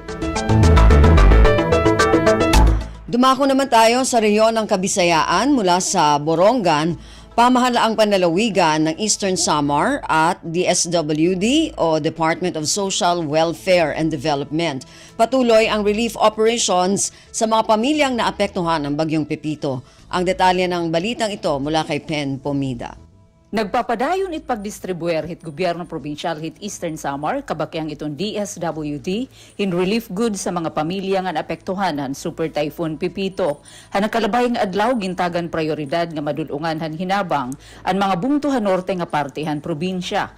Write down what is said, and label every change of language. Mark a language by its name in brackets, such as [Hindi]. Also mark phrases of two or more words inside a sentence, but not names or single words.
[Filipino] Dumako naman tayo sa rehiyon ng Kabisayaan mula sa Borongan, pamahalaang panlalawigan ng Eastern Samar at DSWD o Department of Social Welfare and Development. Patuloy ang [English] relief operations [Filipino] sa mga pamilyang naapektuhan ng Bagyong Pepito. Ang detalye ng balitang ito mula kay Pen Pomida. [Waray] Nagpapadayon it pagdistribuer hit gobyerno provincial hit Eastern Samar kabakyang itong DSWD in [English] relief goods [Waray] sa mga pamilya nga naapektuhan han Super Typhoon Pipito. Han nagkalabay nga adlaw gintagan prioridad nga madulungan han hinabang ang mga bungtuhan norte nga parte han probinsya.